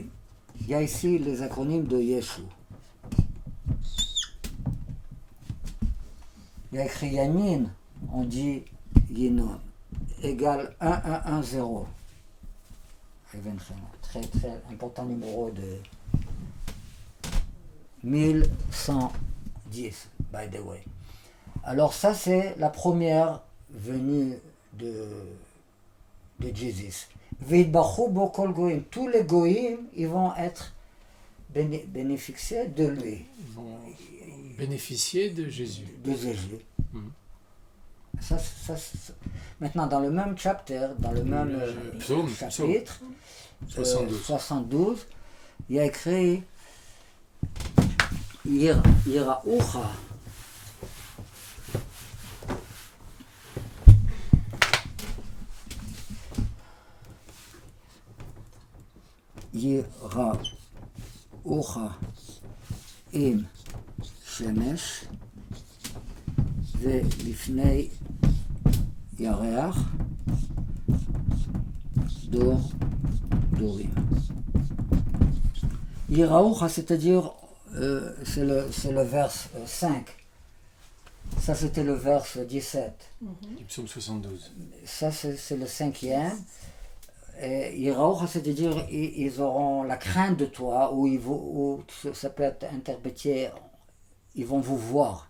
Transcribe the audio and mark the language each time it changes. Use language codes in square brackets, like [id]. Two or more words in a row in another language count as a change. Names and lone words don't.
[fr] Il y a ici les acronymes de Yeshua. Il y a écrit Yamin, on dit Yinon, égale 1110. Très très important numéro de 1110, [en] by the way. [fr] Alors ça c'est la première venue de Jésus. [he] ויתברכו בו כל גויים. [fr] Tous les goyim, ils vont être bénéficiés de lui. Ils vont bénéficier de Jésus. De Jésus. Ça, maintenant, dans le même chapter, dans le même chapitre, 72, il y a écrit Yira'ucha. [he] ייראוך עם שמש ולפני ירח דור דורים. [fr] Yiraoucha, c'est-à-dire, c'est le vers 5. Ça, c'était le vers 17. Du psaume 72. Ça, c'est le 5e. Yiraoucha, c'est-à-dire, ils auront la crainte de toi, ou ça peut être interprété, ils vont vous voir.